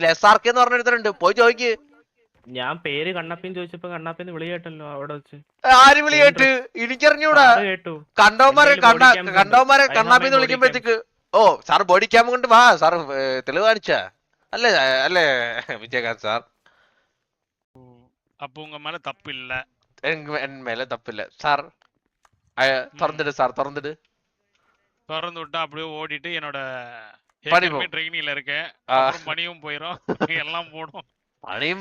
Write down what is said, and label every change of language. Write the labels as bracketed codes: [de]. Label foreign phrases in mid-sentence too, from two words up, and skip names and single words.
[ml] SRK എന്ന് പറഞ്ഞെടുത്തിട്ടുണ്ട്. പോയി ചോദിക്ക്. ഞാൻ പേര് കണ്ണപ്പിന്ന് ചോദിച്ചപ്പോ കണ്ണപ്പിന്ന് വിളി കേട്ടല്ലോ അവിടെ വെച്ച്. ആര് വിളി കേട്ട്? എനിക്കറിഞ്ഞൂടാ. കണ്ടവന്മാരെ കണ്ണാപ്പിന്ന് വിളിക്കുമ്പോഴത്തേക്ക് ഓ സാർ [en] body cam [ml] കൊണ്ട് വാ സാർ തെളിവ് കാണിച്ച അല്ലേ വിജയകാന്ത് സാർ? [ta] அப்போ உங்க மேல தப்பு இல்ல. என் மேல தப்பு இல்ல சார். திறந்துடு சார், திறந்து விட்டா அப்படியே ஓடிட்டு என்னோட ட்ரெயினிங்ல இருக்கேன். மணியும் போயிடும், எல்லாம் போடும். பணியும்